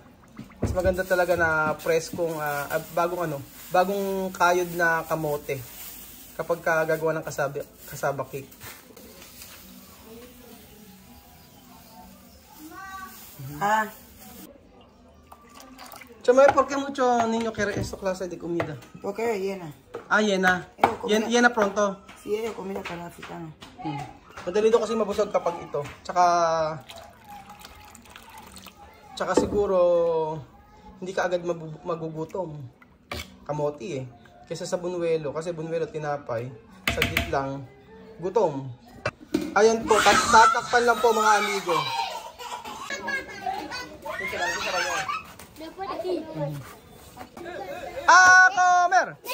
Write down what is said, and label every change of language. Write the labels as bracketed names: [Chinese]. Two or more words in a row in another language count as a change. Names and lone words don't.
[Filipino] Mas maganda talaga na preskong bagong kayod na kamote kapag gagawa ng kasaba cake. [Spanish] Chamay, ¿por qué mucho niño quiere esta clase de comida? Porque llena. Llena. Llena pronto. Sí, es comida para africano. [Filipino] Madali daw kasi mabusog kapag ito. Tsaka siguro hindi ka agad magugutom. Kamote Kaysa sa bunuelo, kasi bunuelo tinapay, saglit lang gutom. Ayan po, tatakpan lang po mga amigo. [Spanish] Comer!